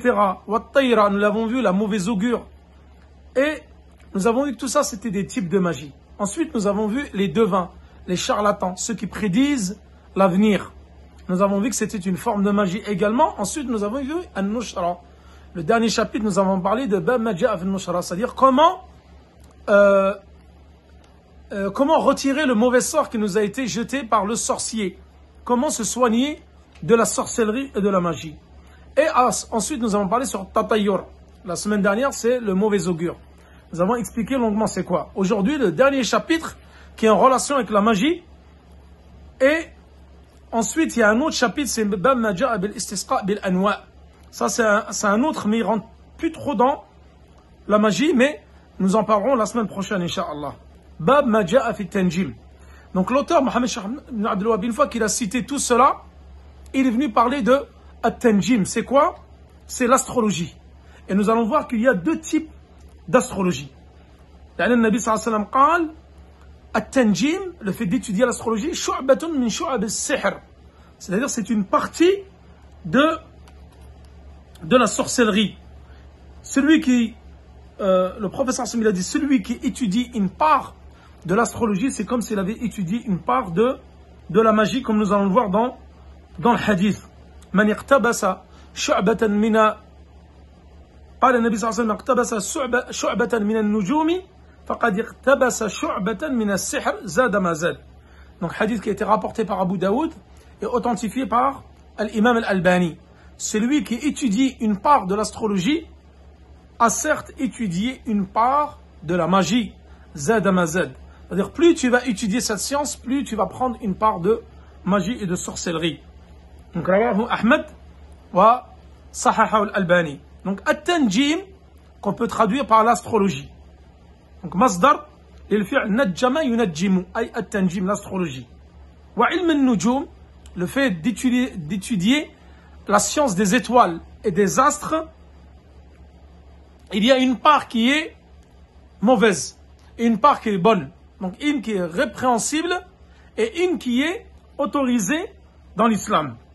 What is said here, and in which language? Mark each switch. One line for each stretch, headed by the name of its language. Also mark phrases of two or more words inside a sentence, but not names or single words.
Arabic: والطيرة,
French: nous l'avons vu, la mauvaise augure. Et nous avons vu que tout ça, c'était des types de magie. Ensuite, nous avons vu les devins, les charlatans, ceux qui prédisent l'avenir. Nous avons vu que c'était une forme de magie également. Ensuite, nous avons vu An-Nushra. Le dernier chapitre, nous avons parlé de
Arabic: باب ما جاء في النشرة,
French: c'est-à-dire comment retirer le mauvais sort qui nous a été jeté par le sorcier. Comment se soigner de la sorcellerie et de la magie. Et ensuite, nous avons parlé sur Tatayyur. La semaine dernière, c'est le mauvais augure. Nous avons expliqué longuement c'est quoi. Aujourd'hui, le dernier chapitre qui est en relation avec la magie. Et ensuite, il y a un autre chapitre, c'est
Arabic: باب ما جاء بالاستسقاء بالأنواء'.
French: Ça, c'est un autre, mais il rentre plus trop dans la magie, mais nous en parlerons la semaine prochaine, Inch'Allah.
Arabic: باب ما جاء في التنجيم.
French: Donc l'auteur Mohamed Cheikh ibn Abdul Wahhab, une fois qu'il a cité tout cela, il est venu parler de at-tanjim. C'est quoi? C'est l'astrologie. Et nous allons voir qu'il y a deux types d'astrologie. Le
Arabic: النبي صلى الله عليه وسلم قال التنجيم,
French: le fait d'étudier l'astrologie,
Arabic: شعبة من شعب السحر.
French: C'est-à-dire c'est une partie de la sorcellerie. Celui qui, le professeur Hassan, il a dit, celui qui étudie une part de l'astrologie, c'est comme s'il avait étudié une part de la magie, comme nous allons le voir dans le hadith.
Arabic: من اقتبس شعبة من, قال النبي صلى الله عليه وسلم اقتبس شعبة من النجوم فقد اقتبس شعبة من السحر زاد ما زاد.
French: Donc hadith qui a été rapporté par Abu Daoud et authentifié par l'imam al-Albani. Celui qui étudie une part de l'astrologie a certes étudié une part de la magie.
Arabic: زاد ما زاد.
French: C'est-à-dire plus tu vas étudier cette science, plus tu vas prendre une part de magie et de sorcellerie.
Arabic: Donc رواه أحمد وصححه الألباني.
French: Donc at-tanjim qu'on peut traduire par l'astrologie.
Arabic: Donc masdar للفعل نجم ينجم أي التنجيم l'astrologie. وعلم النجوم,
French: le fait d'étudier la science des étoiles et des astres, il y a une part qui est mauvaise et une part qui est bonne. Donc une qui est répréhensible et une qui est autorisée dans l'islam.